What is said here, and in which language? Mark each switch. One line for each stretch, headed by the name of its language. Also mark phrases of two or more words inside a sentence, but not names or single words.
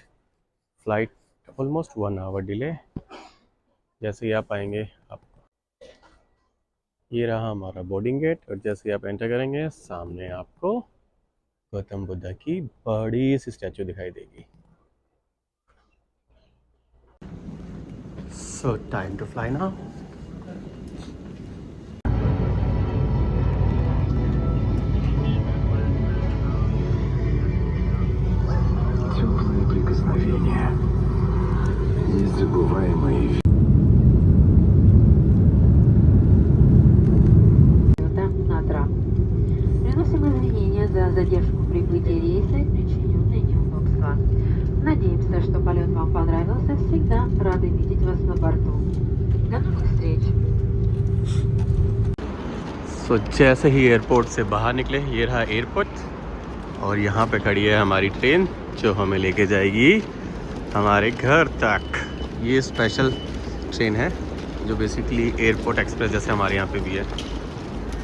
English: flight almost 1 hour delay.
Hindi: जैसे ही आप आएंगे आपको, ये रहा हमारा
English: boarding gate,
Hindi: और जैसे ही आप एंटर करेंगे सामने आपको गौतम बुद्ध की बड़ी सी स्टैचू दिखाई देगी।
English: So time to fly now.
Russian: Теплые прикосновения, незабываемые. Приносим извинения за задержку прибытия рейса и причиненные неудобства. Надеемся, что полет вам понравился. Всегда рады видеть вас на борту. До новых встреч!
Hindi: सो जैसे ही एयरपोर्ट से बाहर निकले, ये रहा एयरपोर्ट, और यहाँ पे खड़ी है हमारी ट्रेन जो हमें लेके जाएगी हमारे घर तक। ये
English: special train
Hindi: है जो बेसिकली
English: airport express
Hindi: जैसे हमारे यहाँ पे भी है।